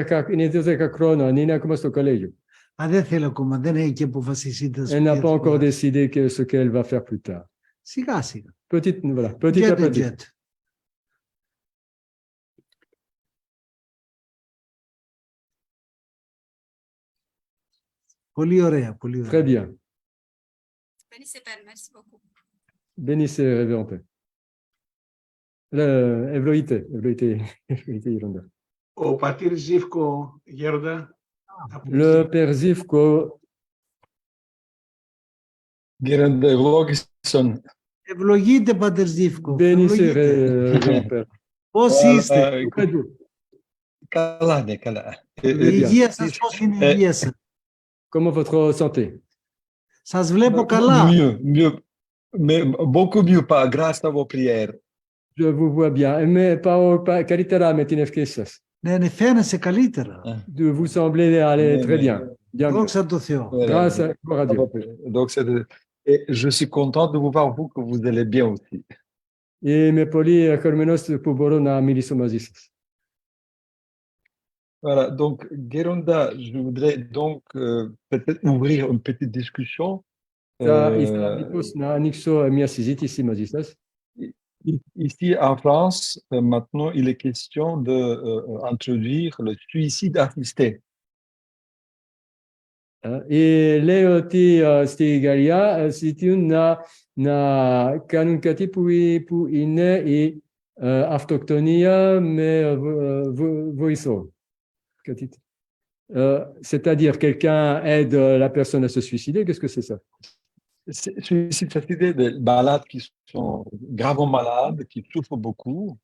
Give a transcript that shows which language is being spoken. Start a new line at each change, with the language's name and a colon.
Greek: Είναι 12 χρόνων, είναι ακόμα στο κολέγιο. Δεν θέλει ακόμα, δεν έχει και αποφασίσει.
French: Elle n'a pas encore décidé ce qu'elle va faire plus tard.
Greek: Σιγά σιγά.
French: Petit à petit.
Greek: Πολύ ωραία, πολύ ωραία.
French: Très bien. Bénissez Père, merci beaucoup. Bénissez, Révérend Père.
Greek: Ευλογείτε, Γέροντα. Ο πατήρ Ζήφκο, Γέροντα.
French: Le Père Zivko.
Greek: Γέροντα, ευλόγησον. Ευλογείτε, πατέρ Ζήφκο.
French: Bénissez, Révérend Père.
Greek: Πώς είστε? Καλά, ναι, καλά. Η υγεία σας, πώς είναι η υγεία σας?
French: Comment votre santé?
Greek: Σας βλέπω καλά.
French: Mieux, mieux, mais beaucoup mieux, pas grâce à vos prières. Je vous vois bien. Mais
Greek: καλύτερα με την ευχή σας. Ναι, φαίνεσαι καλύτερα.
French: Vous semblez aller
Greek: Ναι,
French: très
Greek: ναι.
French: bien. Bien mieux.
Greek: Δόξα τω Θεώ.
French: Grâce à gloire à Dieu. Donc, et je suis content de vous voir, vous, que vous allez bien aussi.
Greek: Είμαι πολύ χαρούμενος που μπορώ να μιλήσω μαζί σας.
French: Voilà, donc, Geronda, je voudrais donc peut-être ouvrir une petite discussion.
Greek: Θα ήθελα λοιπόν να ανοίξω μια συζήτηση μαζί σας.
French: Ici en France, maintenant, il est question d'introduire le suicide assisté.
Greek: Λέω ότι στη Γαλλία ζητούν να κάνουν κάτι που είναι η αυτοκτονία με βοηθό.
French: C'est-à-dire quelqu'un aide la personne à se suicider, qu'est-ce que c'est ça? Suicide assisté des malades qui sont gravement malades, qui souffrent beaucoup.